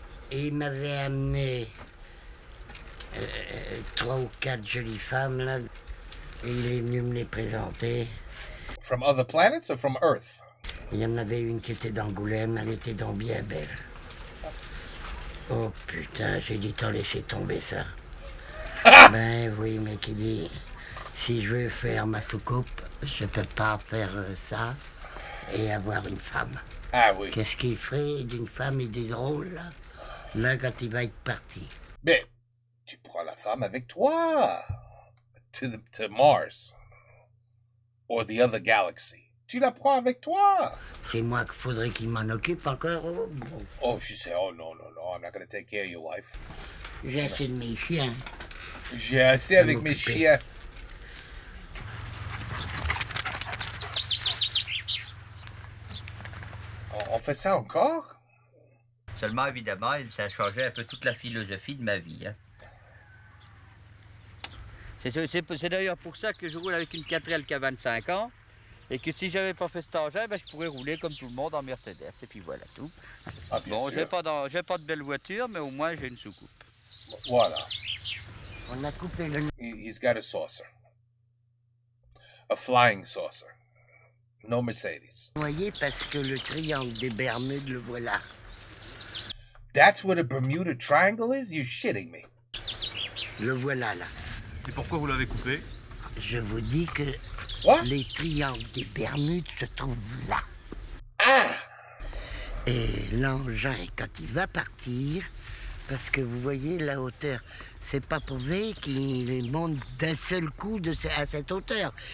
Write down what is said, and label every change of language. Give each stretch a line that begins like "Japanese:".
French: Et il m'avait amené 3 ou 4 jolies femmes là. Et il est venu me les présenter.
English: From other planets or from Earth?
French: Il y en avait une qui était d'Angoulême, elle était donc bien belle. Oh putain, j'ai dit t'en laisser tomber ça. Ben oui, mais qui dit, si je veux faire ma soucoupe, je peux pas faire ça et avoir une femme. Ah oui. Qu'est-ce qu'il ferait d'une femme et du drôle là? Là, quand il va être parti. Mais tu prends la femme avec toi
English: to Mars or the other galaxy.
French: Tu la prends avec toi. C'est moi qu'il faudrait qu'il m'en occupe encore. Oh, bon.
English: Oh, she said, oh no, I'm not going to take care of your wife.
French: J'ai assez de mes chiens. J'ai assez avec mes chiens. On fait ça encore? Seulement, évidemment, ça a changé un peu toute la philosophie de ma vie. Hein. C'est d'ailleurs pour ça que je roule avec une 4L qui a 25 ans. Et que si j'avais pas fait cet engin, ben, je pourrais rouler comme tout le monde en Mercedes. Et puis voilà tout. Ah, bien Bon, sûr. j'ai pas de belle voiture, mais au moins j'ai une soucoupe. Voilà. On a coupé le...
English: He's got a saucer. A flying saucer. No Mercedes.
French: Vous voyez, parce que le triangle des Bermudes, le voilà.
English: That's what a Bermuda Triangle is? You're shitting me.
French: Le voilà là. Et pourquoi vous l'avez coupé? Je vous dis que
English: What?
French: les triangles des Bermudes se trouvent là. Ah! Et l'engin, quand il va partir, parce que vous voyez la hauteur, c'est pas prouvé qu'il monte d'un seul coup à cette hauteur.